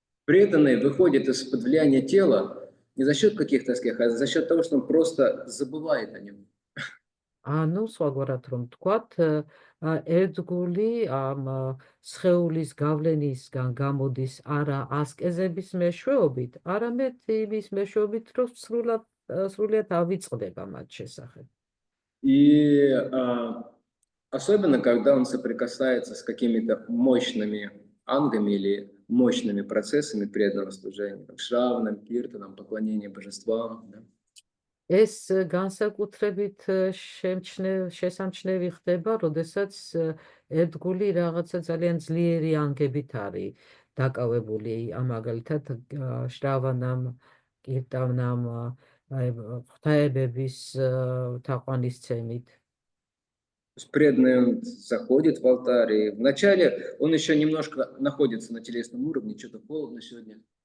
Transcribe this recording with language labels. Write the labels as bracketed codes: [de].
[ru] Преданный выходит из-под влияния тела не за счет каких-то аспектов, а за счет того, что он просто забывает о нем. [ka] ანუ სხვაგვარად რომ ვთქვათ, ერთგული ამ სხეულის გავლენისგან გამოდის არა ასკეზების მეშვეობით, არამედ იმის მეშვეობით, რომ სრულად ავიწყდება მათ შესახებ. [ru] И особенно, когда он соприкасается с какими-то мощными ангами или мощными процессами преданного служения, шраваном, киртаном, поклонением божествам. Да? [ka] ეს განსაკუთრებით შესამჩნევი ხდება, როდესაც ერთგული რაღაცა ძალიან ძლიერი ანგებით არის დაკავებული, მაგალითად შრავანამ, კირტანამ, ღვთაებების თაყვანისცემით. [ru] Преданный он заходит в алтарь, и вначале он еще немножко находится на телесном уровне, что-то холодно сегодня.